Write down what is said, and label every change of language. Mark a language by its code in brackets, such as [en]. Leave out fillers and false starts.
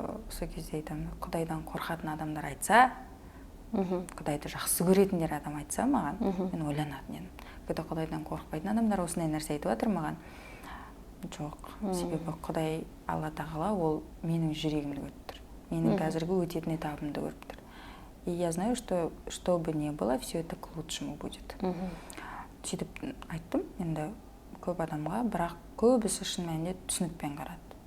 [kk] Сол кезде айтамын, Құдайдан қорқатын адамдар айтса, Құдайды жақсы көретіндер адам айтса маған, мен ойланатын едім. Когда Құдайдан қорықпайтын адамдар осындай нәрсе айтып жатыр маған, жоқ. Себебі Құдай, Алла тағала, ол менің жүрегімді көріп тұр. Менің қазіргі өтетін этабымды көріп тұр. [ru] И я знаю, что бы ни было, все это к лучшему будет. [kk] Сөйтіп айттым, енді көп адамға, бірақ көбісі шын мәнінде түсінікпен қарады.